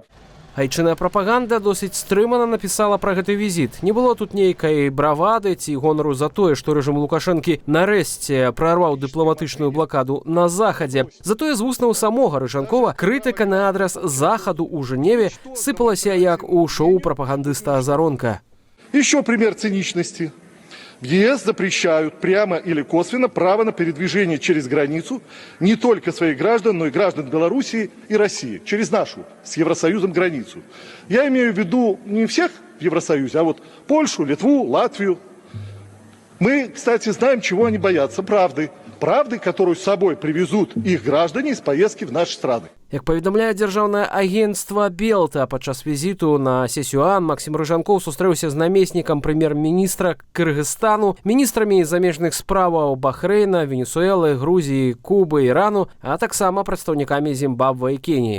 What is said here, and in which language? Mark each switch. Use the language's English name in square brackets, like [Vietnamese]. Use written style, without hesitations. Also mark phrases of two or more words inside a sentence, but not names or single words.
[Belarusian] Айчынная прапаганда досыць стрымана напісала пра гэты візіт. Не было тут нейкай бравады ці гонару за тое, што рэжым Лукашэнкі нарэшце прарваў дыпламатычную блакаду на Захадзе. Затое з вуснаў самога Рыжанкова крытыка на адрас Захаду ў Жэневе сыпалася як у шоу прапагандыста Азаронка. [Russian] Еще пример циничности. В ЕС запрещают прямо или косвенно право на передвижение через границу не только своих граждан, но и граждан Белоруссии и России, через нашу с Евросоюзом границу. Я имею в виду не всех в Евросоюзе, а вот Польшу, Литву, Латвию. Мы, кстати, знаем, чего они боятся. Правды. Правды, которую с собой привезут их граждане из поездки в наши страны. [Belarusian] Як паведамляе дзяржаўнае агенцтва Белта, падчас візіту на сесію ААН Максим Рыжанкоў сустрэўся з намеснікам прэм'ер-міністра Кыргызстану, міністрамі замежных справаў Бахрэйна, Венесуэлы, Грузіі, Кубы, Ірану, а таксама прадстаўнікамі Зімбабве і Кеніі.